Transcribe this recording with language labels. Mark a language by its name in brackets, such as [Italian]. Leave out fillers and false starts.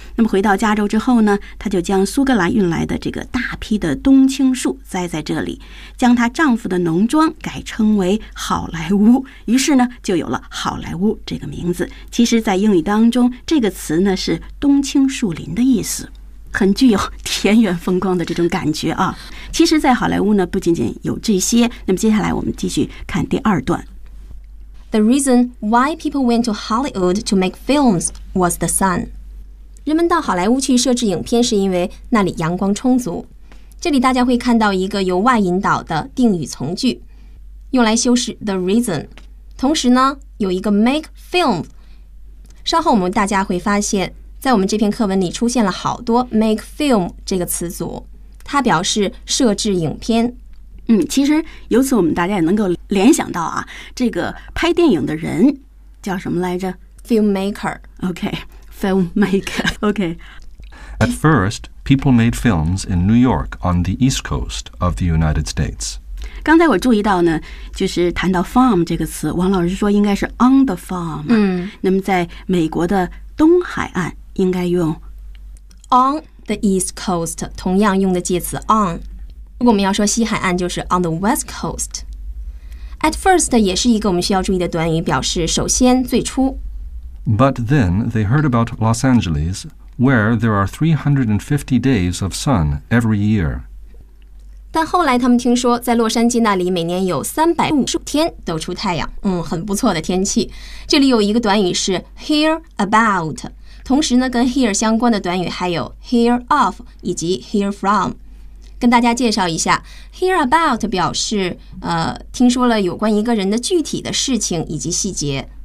[Chinese] 那么回到加州之后呢，他就将苏格兰运来的这个大批的冬青树栽在这里，将她丈夫的农庄改称为好莱坞，于是呢就有了好莱坞这个名字。其实在英语当中，这个词呢是冬青树林的意思，很具有田园风光的这种感觉啊。其实在好莱坞呢不仅仅有这些，那么接下来我们继续看第二段。 [English] The reason why people went to Hollywood to make films was the sun. [Chinese] 人们到好莱坞去摄制影片是因为那里阳光充足。这里大家会看到一个由 why 引导的定语从句，用来修饰 the reason。同时呢有一个 [English] make film， [Chinese] 稍后我们大家会发现在我们这篇课文里出现了好多 make film 这个词组，它表示摄制影片。嗯，其实由此我们大家也能够联想到啊，这个拍电影的人叫什么来着？ [English] Filmmaker. Okay, filmmaker. Okay. At first, people made films in New York on the East Coast of the United States. [Chinese] 刚才我注意到呢，就是谈到 farm 这个词，王老师说应该是 [English] on the farm。 [Chinese] 嗯，那么在美国的东海岸应该用 [English] on the East Coast， [Chinese] 同样用的介词 on。如果我们要说西海岸就是 [English] on the west coast。 [Chinese] At first 也是一个我们需要注意的短语，表示首先最初。 [English] But then they heard about Los Angeles where there are 350 days of sun every year。 [Chinese] 但后来他们听说在洛杉矶那里每年有350天都出太阳，嗯，很不错的天气。这里有一个短语是 hear about， 同时呢跟 hear 相关的短语还有 hear of 以及 hear from。跟大家介绍一下 ，hear about 表示听说了有关一个人的具体的事情以及细节。